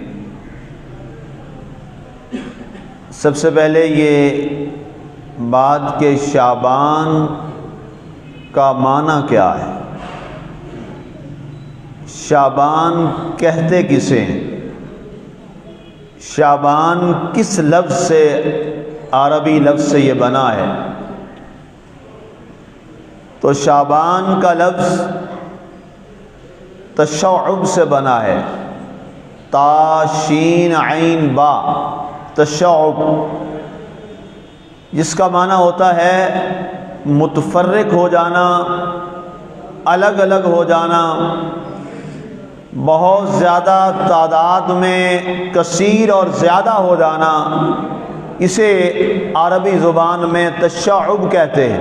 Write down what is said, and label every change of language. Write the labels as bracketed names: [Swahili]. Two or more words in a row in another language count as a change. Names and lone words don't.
[Urdu] سب سے پہلے یہ بات کہ شعبان کا معنی کیا ہے، شعبان کہتے کسے ہیں، شعبان کس لفظ سے، عربی لفظ سے یہ بنا ہے. تو شعبان کا لفظ تشعب سے بنا ہے، تا شین عین با، تشعب، جس کا معنی ہوتا ہے متفرق ہو جانا، الگ الگ ہو جانا، بہت زیادہ تعداد میں کثیر اور زیادہ ہو جانا. اسے عربی زبان میں تشعب کہتے ہیں.